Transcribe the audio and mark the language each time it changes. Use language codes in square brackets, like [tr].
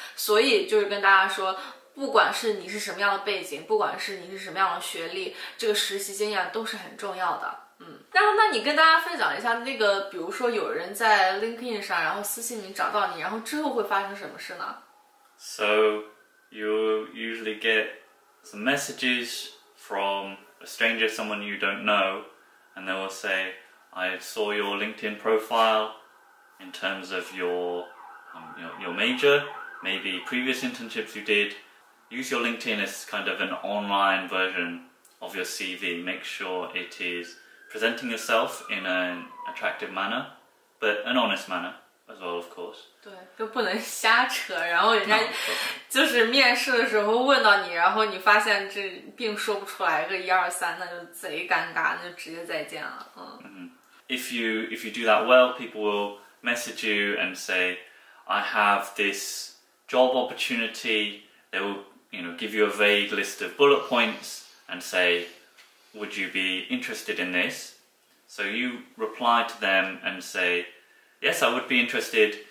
[zh] 所以就是跟大家说，不管是你是什么样的背景，不管是你是什么样的学历，这个实习经验都是很重要的。然后那你跟大家分享一下那个，比如说有人在 LinkedIn 上，然后私信你找到你，然后之后会发生什么事呢？ [en] So you usually get some messages from a stranger, someone you don't know, and they will say, I saw your LinkedIn profile in terms of your major, maybe previous internships you did. Use your LinkedIn as kind of an online version of your CV. Make sure it is presenting yourself in an attractive manner, but an honest manner as well, of course. [zh] 对，就不能瞎扯，然后人家就是面试的时候问到你，然后你发现这并说不出来个1、2、3，那就贼尴尬，那就直接再见了。 [en] If you do that well, people will message you and say, I have this job opportunity. They will give you a vague list of bullet points and say, would you be interested in this? So you reply to them and say, yes, I would be interested.